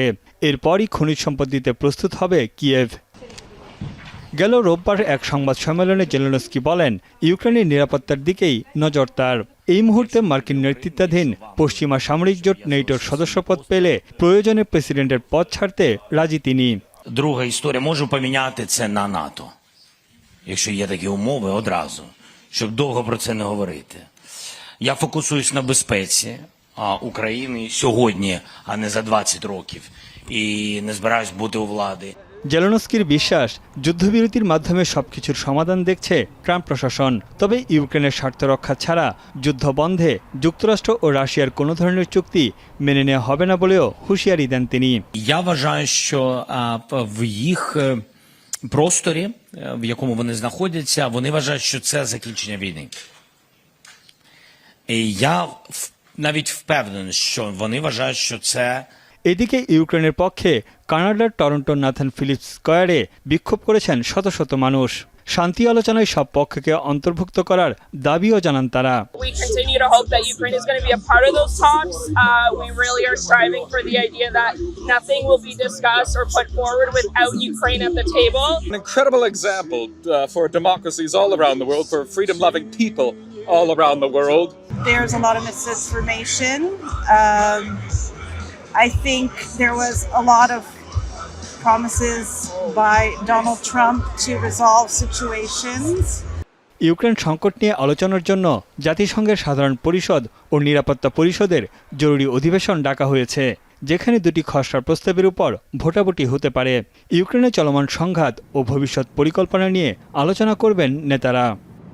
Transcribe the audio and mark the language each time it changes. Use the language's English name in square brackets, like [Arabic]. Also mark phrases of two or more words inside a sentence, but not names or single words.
[Bangla] এরপরই খনিজ সম্পদ দিতে প্রস্তুত হবে কিয়েভ। গেল রোববার এক সংবাদ সম্মেলনে জেলেনস্কি বলেন, ইউক্রেনের নিরাপত্তার দিকেই নজর তার। এই মুহূর্তে মার্কিন নেতৃত্বাধীন পশ্চিমা সামরিক জোট নেটোর সদস্যপদ পেলে প্রয়োজনে প্রেসিডেন্টের পদ ছাড়তে রাজি তিনি। [Ukrainian] Друга історія, можу поміняти це на НАТО, якщо є такі умови одразу, щоб довго про це не говорити. Я фокусуюсь на безпеці України сьогодні, а не за 20 років, і не збираюсь бути у влади. [Bangla] জেলেনস্কির বিশ্বাস, যুদ্ধবিরতির মাধ্যমে সবকিছুর সমাধান দেখছে ট্রাম্প প্রশাসন। তবে ইউক্রেনের স্বার্থ রক্ষা ছাড়া যুদ্ধ বন্ধে যুক্তরাষ্ট্র ও রাশিয়ার কোনো ধরনের চুক্তি মেনে নেওয়া হবে না বলেও হুঁশিয়ারি দেন তিনি। [Ukrainian] Я вважаю, що в їх просторі, в якому вони знаходяться, вони вважають, що це закінчення війни. І я навіть впевнений, що вони вважають, що це [Bangla] এদিকে ইউক্রেনের পক্ষে কানাডার টরন্টোর নাথান ফিলিপস স্কয়ারে বিক্ষোভ করেছেন শত শত মানুষ। শান্তি আলোচনায় সব পক্ষকে অন্তর্ভুক্ত করার দাবিও জানান তারা। [English] We continue to hope that Ukraine is going to be a part of those talks. We really are striving for the idea that nothing will be discussed or put forward without Ukraine at the table. An incredible example for democracies all around the world, for freedom-loving people all around the world. There's a lot of misinformation. I think there was a lot of promises by Donald Trump to resolve situations. [Bangla] ইউক্রেন সংকট নিয়ে আলোচনার জন্য জাতিসংঘের সাধারণ পরিষদ ও নিরাপত্তা পরিষদের জরুরি অধিবেশন ডাকা হয়েছে, যেখানে দুটি খসড়া প্রস্তাবের উপর ভোটাভুটি হতে পারে। ইউক্রেনে চলমান সংঘাত ও ভবিষ্যৎ পরিকল্পনা নিয়ে আলোচনা করবেন নেতারা।